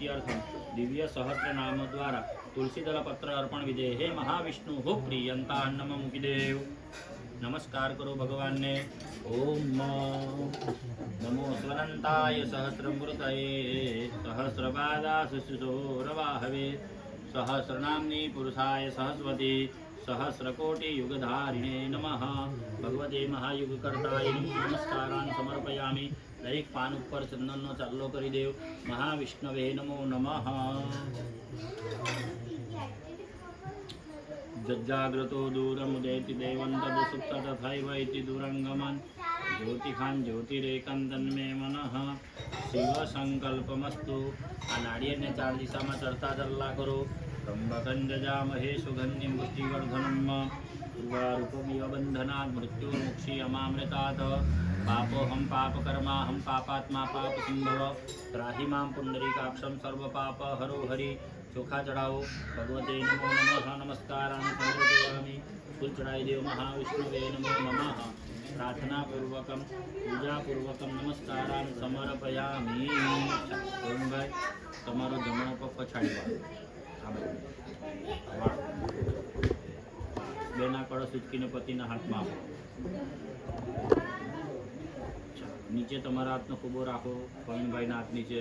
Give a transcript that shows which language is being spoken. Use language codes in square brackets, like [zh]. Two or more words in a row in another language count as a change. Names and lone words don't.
[sa] અર્થમ દિવ્ય સહસ્ર નામ દ્વારા તુલસી દળ પત્ર અર્પણ વિધે હે મહાવિષ્ણુ હો પ્રિયંતા અન્નમ [gu] મૂકી દેવ નમસ્કાર કરો ભગવાનને [sa] ઓમ નમો સ્વનંતાય સહસ્રમૃતયે સહસ્રપાદા શિશુસોરવાહવે સહસ્રનામ્ની પુરુષાય સહસ્વતી सहस्रकोटि युगधारिणे नमः भगवते महायुग कर्ताय नमस्कारान् समर्पयामि। [gu] દરેક પાન ઉપર ચંદનનો ચાલ્લો કરી દેવ [sa] મહાવિષ્ણવે નમો નમઃ। जज्जाग्रतो दूरमुदेति देवन्तद सुप्त तथैव इति दूरङ्गमन् ज्योतिखान् ज्योतिरेकं तन्मे मनः शिव संकल्पमस्तु। [gu] આ નાળિયેરને ચાર દિશામાં ચડતા ચલ્લા કરો। [sa] त्र्यम्बकं जजामहे सुगन्धिं पुष्टिवर्धनम् उर्वारुकमिव बन्धनात् मृत्युर्मुक्षीयमामृतात् पापोऽहं पापकर्माहं पापात्मा पापसंभव त्राहि मां पुण्डरीकाक्षं सर्वपापहरो हरि। [hi] चोखा चढ़ाओ [sa] भगवते नमो नमः नमस्कारान् समर्पयामि। [gu] ફૂલ ચઢાઈ દેવ [sa] महाविष्णुवे नमो नमः। प्रार्थना पूर्वकम पूजा पूर्वकम नमस्कारान् समर्पयामि। [gu] भाई તમારો જમણો પગ પછાડી વાળો બેના કળશ ઉચકીને પતિના હાથમાં આપો। નીચે તમારા હાથનો ખૂબો રાખો પવનભાઈના હાથ નીચે।